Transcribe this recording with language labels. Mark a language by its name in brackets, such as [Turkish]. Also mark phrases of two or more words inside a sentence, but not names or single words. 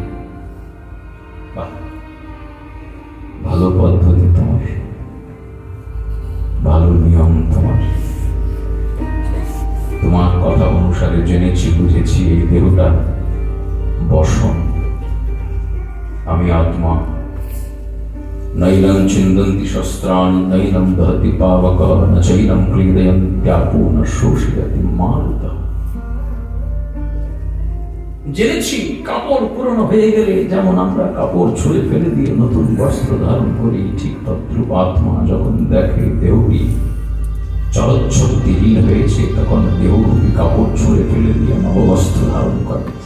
[Bangla] ভালো পদ্ধতি তোমার, ভালো নিয়ম তোমার। তোমার কথা অনুসারে জেনেছি, বুঝেছি এই দেহটা বসন, আমি আত্মা। [Sanskrit] নৈনং চিন্দন্তি শস্ত্রাণি, নৈনং দহতি পাবকঃ, ন চৈনং ক্লীদয়ন্ত্যাপো, ন শোষয়তি মারুতঃ। [Bangla] জেনেছি কাপড় পুরনো হয়ে গেলে যেমন আমরা কাপড় ছুঁড়ে ফেলে দিয়ে নতুন বস্ত্র ধারণ করি, ঠিক তদ্রূপ আত্মা যখন দেখে দেহটি চলচ্ছক্তিহীন হয়েছে, তখন দেহরূপী কাপড় ছুঁড়ে ফেলে দিয়ে নববস্ত্র ধারণ করে।